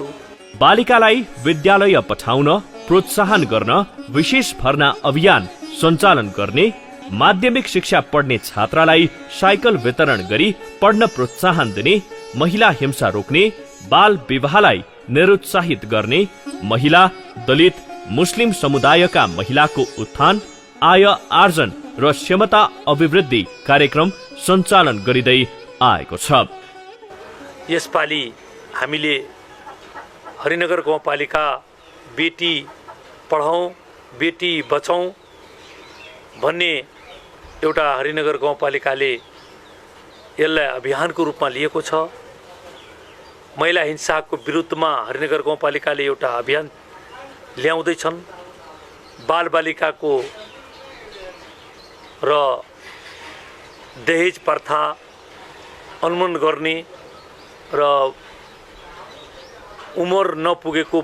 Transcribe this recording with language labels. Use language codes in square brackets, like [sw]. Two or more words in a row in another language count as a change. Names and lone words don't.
[ne] बालिकालाई विद्यालय पठाउन प्रोत्साहन गर्न विशेष भर्ना अभियान सञ्चालन गर्ने, माध्यमिक शिक्षा पढ्ने छात्रालाई साइकल वितरण गरी पढ्न प्रोत्साहन दिने, महिला हिंसा रोक्ने, बाल विवाहलाई निरुत्साहित गर्ने, महिला, दलित, मुस्लिम समुदायका महिलाको उत्थान, आय आर्जन र क्षमता अभिवृद्धि कार्यक्रम सञ्चालन गरिँदै आएको छ। यसपालि हामीले हरिनगर गाउँपालिका बेटी पढाउँ बेटी बचाउँ भन्ने एउटा हरिनगर गाउँपालिकाले यसलाई अभियानको रूपमा लिएको छ। महिला हिंसाको विरुद्धमा हरिनगर गाउँपालिकाले एउटा अभियान ल्याउँदैछन्। बालबालिकाको र दहेज प्रथा उन्मूलन गर्ने र उमेर नपुगेको